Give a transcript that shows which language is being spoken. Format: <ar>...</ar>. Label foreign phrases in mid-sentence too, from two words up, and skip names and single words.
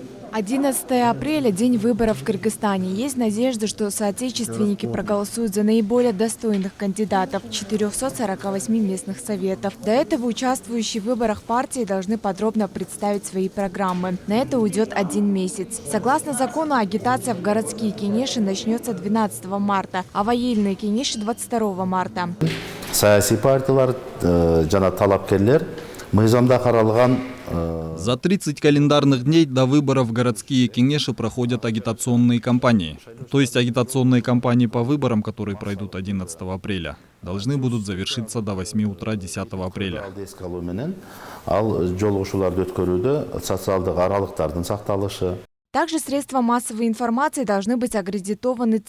<ru>11 апреля – день выборов в Кыргызстане. Есть надежда, что соотечественники проголосуют за наиболее достойных кандидатов 448 местных советов. До этого участвующие в выборах партии должны подробно представить свои программы. На это уйдет 1 месяц. Согласно закону, агитация в городские кенеши начнется 12 марта, а в айыльные кенеши – 22 марта.</ru> <ky>Саяси партиялар жана талапкерлер мыйзамда каралган.</ky> <ru>За 30 календарных дней до выборов в городские кенеши проходят агитационные кампании. То есть агитационные кампании по выборам, которые пройдут 11 апреля, должны будут завершиться до 8 утра 10 апреля. Также средства массовой информации должны быть аккредитованы ЦИК.</ru>